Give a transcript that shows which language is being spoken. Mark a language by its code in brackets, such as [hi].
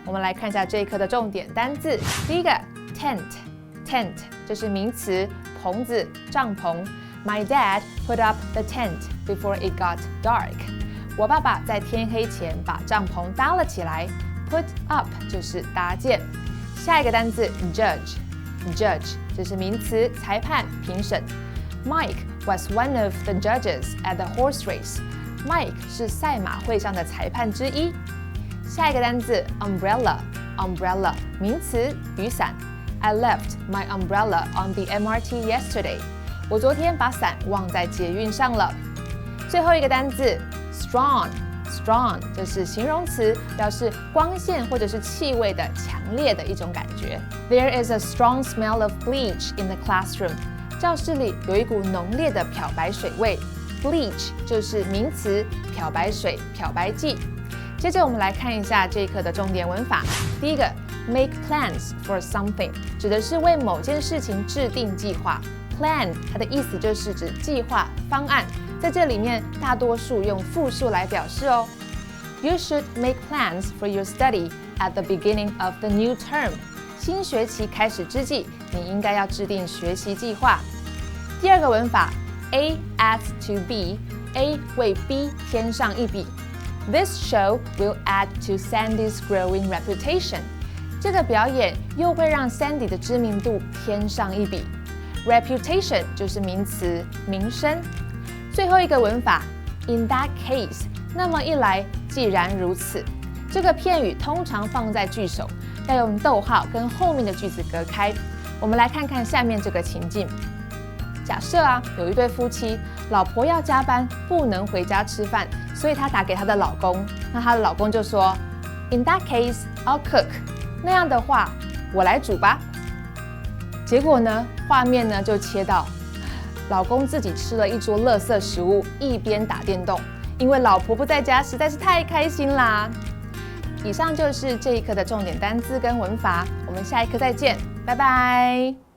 [zh] 我们来看一下这一课的重点单字。第一个 tent， 这是名词，棚子、帐篷。 [en] My dad put up the tent before it got dark. [zh] 我爸爸在天黑前把帐篷搭了起来。 Put up 就是搭建。下一个单字 judge， 这是名词，裁判、评审。 [en] Mike was one of the judges at the horse race. [zh] Mike 是赛马会上的裁判之一。下一个单字 umbrella， 名词，雨伞。 [en] I left my umbrella on the MRT yesterday. [zh] 我昨天把伞忘在捷运上了。最后一个单字 strong， 这是形容词，表示光线或者是气味的强烈的一种感觉。 [en] There is a strong smell of bleach in the classroom. [zh] 教室里有一股浓烈的漂白水味。Bleach 就是名词，漂白水、漂白剂。接着我们来看一下这一课的重点文法。第一个 [en] make plans for something [zh] 指的是为某件事情制定计划。 Plan 它的意思就是指计划、方案，在这里面大多数用复数来表示哦。 [en] You should make plans for your study at the beginning of the new term. [zh] 新学期开始之际，你应该要制定学习计划。第二个文法 [en] A adds to B， [zh] A 为 B 添上一笔。 [en] This show will add to Sandy's growing reputation. [zh] 这个表演又会让 Sandy 的知名度添上一笔。 Reputation 就是名词，名声。最后一个文法 [en] In that case， [zh] 那么一来，既然如此。这个片语通常放在句首，要用逗号跟后面的句子隔开。我们来看看下面这个情境。假设有一对夫妻，老婆要加班，不能回家吃饭，所以她打给她的老公。那她的老公就说 [en] In that case, I'll cook. [zh] 那样的话，我来煮吧。结果呢，画面呢就切到老公自己吃了一桌垃圾食物，一边打电动，因为老婆不在家，实在是太开心啦。以上就是这一课的重点单字跟文法，我们下一课再见，拜拜。